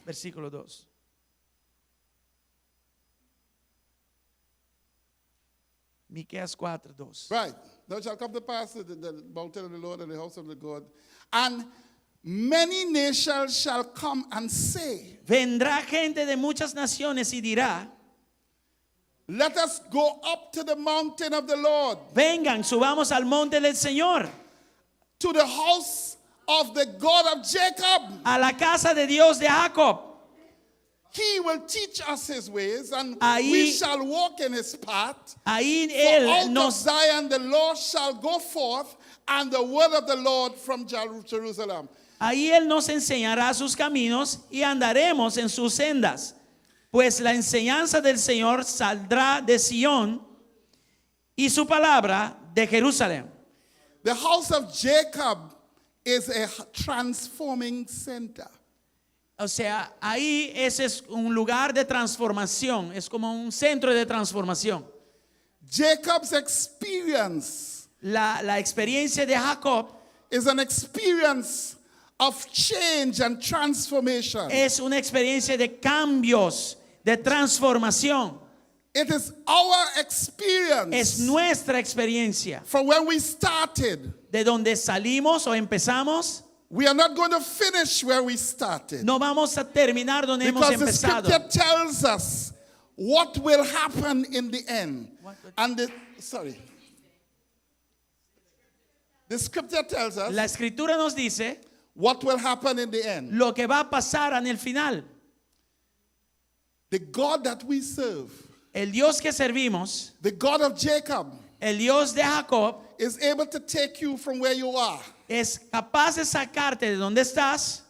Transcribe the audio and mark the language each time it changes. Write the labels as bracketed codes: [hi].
[es] Versículo 2. Miqueas 4, 2. [en] Right. Thou shalt come to pass the mountain of the Lord and the house of the God, and many nations shall come and say, [es] Vendrá gente de muchas naciones y dirá: [en] let us go up to the mountain of the Lord, [es] vengan, subamos al monte del Señor, [en] to the house of the God of Jacob. [es] a la casa de Dios de Jacob. [en] He will teach us his ways, and [es] Ahí- [en] we shall walk in his path. [es] Ahí [en] For [es] Él [en] out of [es] nos, [en] Zion the Lord shall go forth, and the word of the Lord from Jerusalem. [es] ahí Él nos enseñará sus caminos y andaremos en sus sendas. Pues la enseñanza del Señor saldrá de Sión y su palabra de Jerusalén. [en] The house of Jacob is a transforming center. [es] O sea, ahí ese es un lugar de transformación, es como un centro de transformación. [en] Jacob's experience [es] La experiencia de Jacob [en] is an experience of change and transformation. [es] es una experiencia de cambios, de transformación. [en] It is our [es] Es [en] experience [es] nuestra experiencia. [en] from when we started. [es] De donde salimos o empezamos, [en] We are not going to finish where we started. [es] no vamos a terminar donde hemos [en] Because the [es] empezado. [en] scripture tells us what will happen in the end. And the scripture tells us [es] La escritura nos dice [en] what will happen in the end. [es] lo que va a pasar en el final. [en] The God that we serve, [es] El Dios que servimos, [en] the God of Jacob, [es] el Dios de Jacob, [en] is able to take you from where you are [es] es capaz de sacarte de donde estás